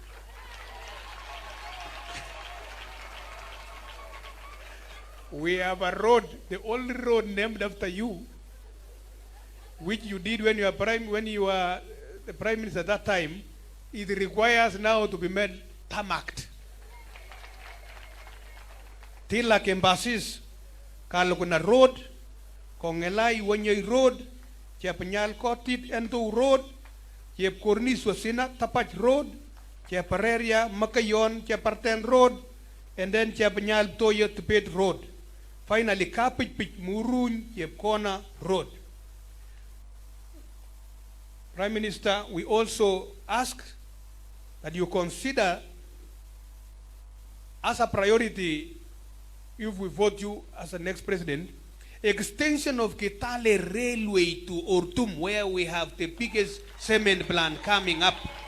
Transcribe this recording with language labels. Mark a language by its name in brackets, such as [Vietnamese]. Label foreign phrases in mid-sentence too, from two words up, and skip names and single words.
[English] We have a road, the only road named after you, which you did when you were the prime minister at that time. It requires now to be made tarmacked. Tilak Embassies, Kalokuna Road, Kongelai Wanyai Road, Chapanyal Kotit Ento Road, Chep Kornis Wasina Tapach Road, Chapareria Makayon, Chaparten Road, and then Chapanyal Toya Tupet Road. Finally, Kapit Pit Murun Yepkona Road. Prime Minister, we also ask that you consider as a priority, if we vote you as the next president, extension of Kitale Railway to Ortum, where we have the biggest cement plant coming up.